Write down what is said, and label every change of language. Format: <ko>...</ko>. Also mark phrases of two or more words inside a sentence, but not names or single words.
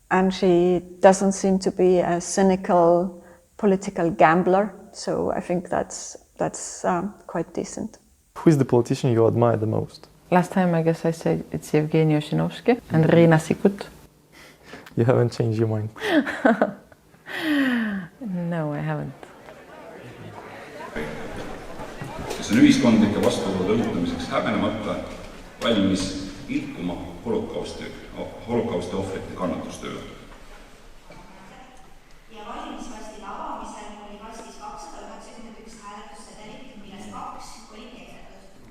<en>And she doesn't seem to be a cynical political gambler. So I think that's quite decent. Who is the politician you admire the most? Last time I guess I said it's Yevgeny Ossinovsky and Riina Sikkut. You haven't changed your mind. No, I haven't.</en> <et>kes on ühiskondlike vastuolude õhutamiseks häbenemata valmis ilkuma holokausti ohvrite kannatustööle. Ja valimiskastide avamisel oli kastis 291 hääletussedelit, millest 2 oli kehtetud.</et>